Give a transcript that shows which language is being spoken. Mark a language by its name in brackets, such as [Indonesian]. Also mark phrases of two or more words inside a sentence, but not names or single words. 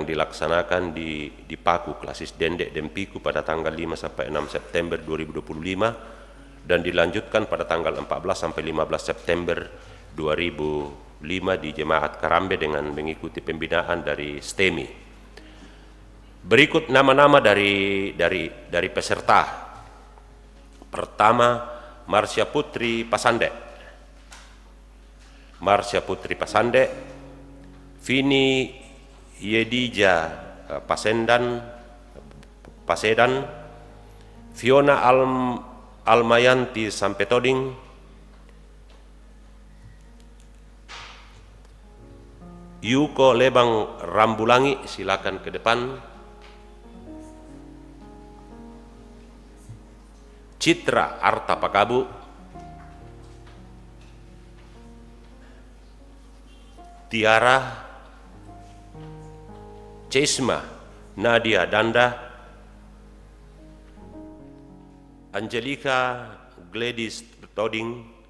[Indonesian] dilaksanakan di Paku Klasis Dendek Dempiku pada tanggal 5 sampai 6 September 2025 dan dilanjutkan pada tanggal 14 sampai 15 September 2005 di Jemaat Kerambe dengan mengikuti pembinaan dari STEMI. Berikut nama-nama dari peserta. Pertama, Marsya Putri Pasande. Marsya Putri Pasande, Vini Yedija Pasedan, Fiona Almayanti Sampetoding, Yuko Lebang Rambulangi, silakan ke depan. Citra Arta Pakabu, Tiara Cesma Nadia Danda, Angelika Gladys Toding,